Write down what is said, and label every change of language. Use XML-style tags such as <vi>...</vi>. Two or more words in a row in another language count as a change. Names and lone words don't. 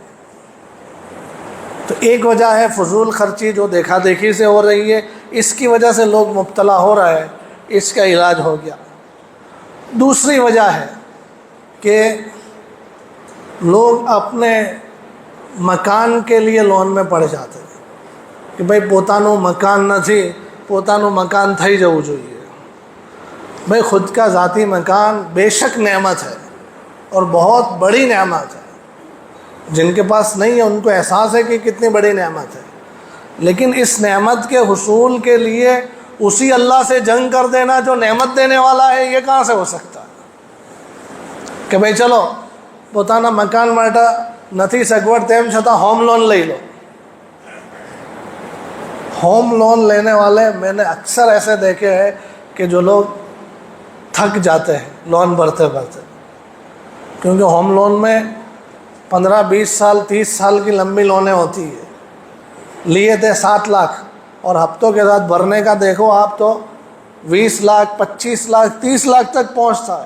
<ur>تو ایک وجہ ہے فضول خرچی جو دیکھا دیکھی سے ہو رہی ہے، اس کی وجہ سے لوگ مبتلا ہو رہے ہیں. اس کا علاج ہو گیا. دوسری وجہ ہے کہ لوگ اپنے مکان کے لیے لون میں پڑ جاتے ہیں کہ بھئی</ur> <gu>પોતાનું મકાન નથી, પોતાનું મકાન થઈ જવું જોઈએ.</gu> <ur>بھئی خود کا ذاتی مکان بے شک نعمت ہے اور بہت بڑی نعمت ہے. جن کے پاس نہیں ہے ان کو احساس ہے کہ کتنی بڑی نعمت ہے، لیکن اس نعمت کے حصول کے لیے اسی اللہ سے جنگ کر دینا جو نعمت دینے والا ہے، یہ کہاں سے ہو سکتا ہے کہ بھئی چلو</ur> <gu>પોતાના મકાન માટે નથી સગવડ તેમ છતાં</gu> <en>home loan</en> <gu>લઈ લો.</gu> <en>home loan</en> <ur>لینے والے میں نے اکثر ایسے دیکھے ہیں کہ جو لوگ تھک جاتے ہیں لون بھرتے بھرتے، کیونکہ ہوم لون میں 15-20 سال 30 سال کی لمبی لونیں ہوتی ہیں. لیے تھے 7 لاکھ اور ہفتوں کے ساتھ بھرنے کا دیکھو آپ تو 20 لاکھ 25 لاکھ 30 لاکھ تک پہنچتا ہے.</ur>